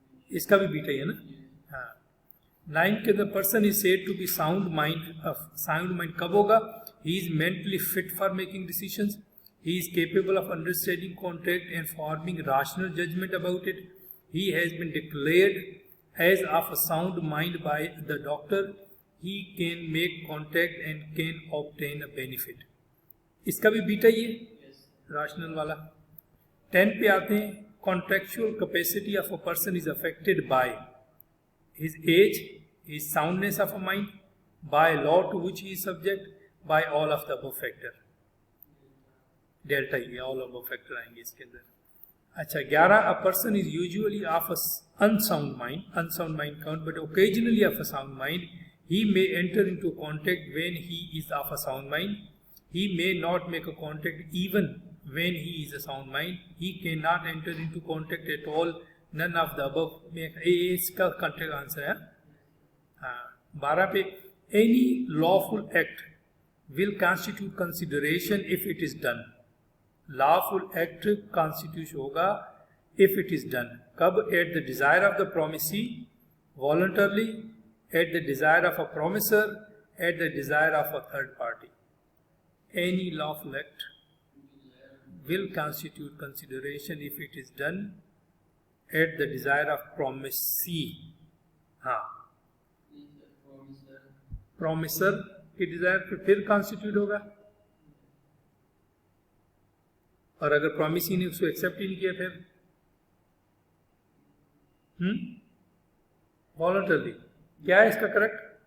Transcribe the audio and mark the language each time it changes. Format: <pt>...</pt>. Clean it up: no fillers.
<hi>इसका भी बीटा ही है ना. हाँ. 9 के अंदर</hi> <en>Person is said to be sound mind.</en> <hi>Sound mind कब होगा.</hi> <en>He is mentally fit for making decisions. He is capable of understanding contract and forming rational judgement about it. He has been declared as of a sound mind by the doctor. He can make contact and can obtain a benefit.</en> <hi>इसका भी beta ही है, rational वाला. 10 पे आते हैं.</hi> <en>Contractual capacity of a person is affected by his age, his soundness of a mind, by law to which he is subject, by all of the above factor.</en> <hi>Delta ही है,</hi> <en>all above factor</en> <hi>आएंगे इसके अंदर.</hi> <en>अच्छा 11, a person is usually of a unsound mind count, but occasionally of a sound mind. He may enter into contact when he is of a sound mind. He may not make a contact even when he is a sound mind. He cannot enter into contact at all. None of the above.</en> <hi>इसका contact answer है.</hi> <en>हाँ 12 पे, any lawful act will constitute consideration if it is done. lawful act constitute होगा if it is done.</en> <hi>कब.</hi> <en>at the desire of the promisee, voluntarily, at the desire of a promiser, at the desire of a third party. Any lawful act will constitute consideration if it is done at the desire of promisee.</en> <hi>हाँ promiser के desire पे फिर constitute होगा. और अगर promisee ने उसको accept ही नहीं किया फिर वॉलंटरली. क्या है इसका करेक्ट.</hi>